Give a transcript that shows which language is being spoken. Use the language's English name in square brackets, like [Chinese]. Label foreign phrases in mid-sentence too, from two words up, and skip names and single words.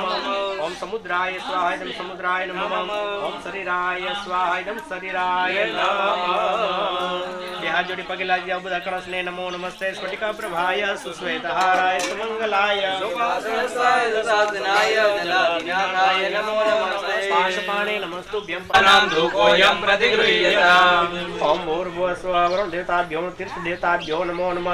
[Sanskrit] ओम समुद्राय स्वाहायदम समुद्राय नमः. ओम शरीराय स्वाहायदम शरीराय नमः. [Hindi] हाथ जोड़ी पगे लाग जाओ. [Gujarati] બધા કળશને [Sanskrit] નમો નમસ્તે. સ્ફટિકા પ્રભાય સુશ્વેતહારાય સુમંગલાય નમો નમસ્તે. પાશપાણે નમસ્તુભ્યં. નામ ધૂકોયમ પ્રતિગૃહ્યતામ. ઓમ ભૂર્ભુવસ્સુઃ વરુણ દેવતાભ્યો તીર્થ દેવતાભ્યો નમો નમઃ.